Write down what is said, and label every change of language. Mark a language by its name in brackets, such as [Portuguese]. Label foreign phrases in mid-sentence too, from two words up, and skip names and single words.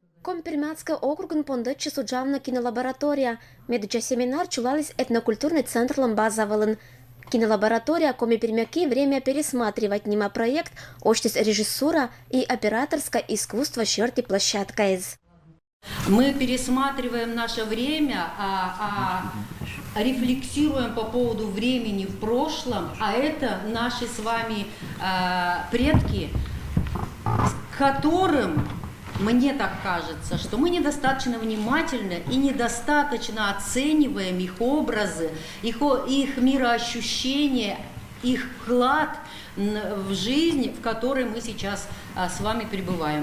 [Komi-Permyak] Компермятская округын пондычы суджавна кинолаборатория. Медуча семинар чулалась этнокультурный центр Ламбазавалын. Кинолаборатория коми пермяки [Russian] время пересматривать [Komi-Permyak] нима проект «Оштис [Russian] режиссура и операторское искусство [Komi-Permyak] черти площадка из». [Russian] Мы пересматриваем наше время, рефлексируем по поводу времени в прошлом, а это наши с вами предки, с которым, мне так кажется, что мы недостаточно внимательны и недостаточно оцениваем их образы, их мироощущение, их вклад в жизнь, в которой мы сейчас с вами пребываем.